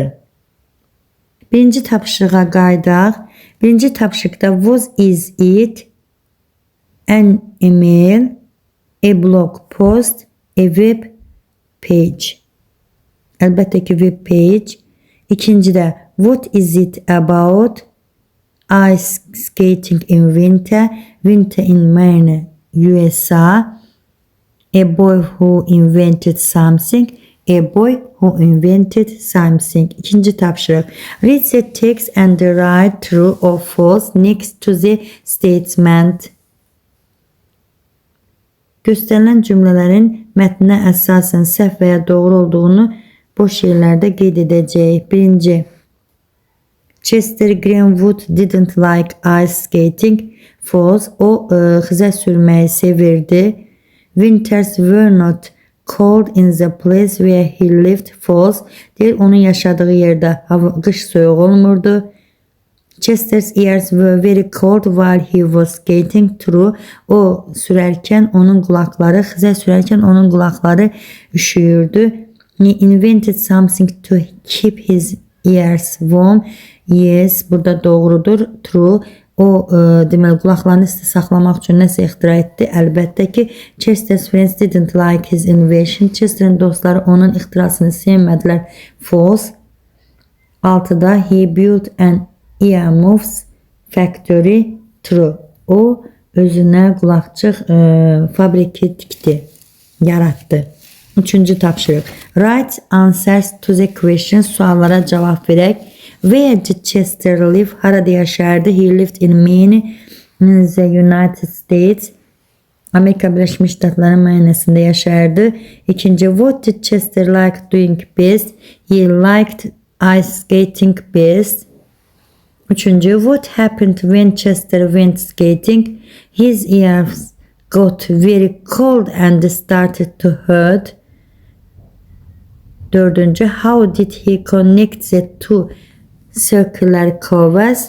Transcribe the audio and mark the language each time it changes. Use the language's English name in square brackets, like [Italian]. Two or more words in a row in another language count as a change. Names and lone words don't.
[Azerbaijani] Birinci tapşırığa qayıdaq. Birinci tapşırıqda [English] was is it an email, a blog post, a web page. [Azerbaijani] Əlbəttə ki [English] web page. İkincidə what is it about? Ice skating in winter, winter in Maine, USA. A boy who invented something, a boy who invented something. [Azerbaijani] İkinci tapşırıq. [English] Read the text and write true or false next to the statement. [Azerbaijani] Göstərilən cümlələrin mətnə əsasən səhv və ya doğru olduğunu boş yerlərdə qeyd edəcəyik. Birinci. [English] Chester Greenwood didn't like ice skating. False. [Azerbaijani] O xizək sürməyi sevirdi. [English] Winters were not cold in the place where he lived. False. [Azerbaijani] Deyir, onun yaşadığı yerdə qış soyuq olmurdu. [English] Chester's ears were very cold while he was skating. True. [Azerbaijani] O sürərkən onun qulaqları, xizək sürərkən onun qulaqları üşüyürdü. [English] He invented something to keep his ears warm. Yes, [Azerbaijani] burada doğrudur. True. O deməli qulaqlarını isti saxlamaq üçün nəsə ixtira etdi. Əlbəttə ki, [English] Chester's friends didn't like his invention. [Azerbaijani] Chester'in dostları onun ixtirasını sevmədilər. [English] False. 6-da he built an earmuffs factory. True. [Azerbaijani] O özünə qulaqçıq fabriki tikdi, yaratdı. Üçüncü tapşırıq. [English] Write answers to the questions. [Azerbaijani] Suallara cavab verək. [English] Where did Chester live? [Azerbaijani] Harada yaşardı? [English] He lived in Maine. in the United States. [Azerbaijani] Amerika Birleşmiş Ştatları müayyinesinde yaşardı. İkinci, [English] what did Chester like doing best? He liked ice skating best. Üçüncü, what happened when Chester went skating? His ears got very cold and started to hurt. Dördüncü, how did he connect the two circular covers?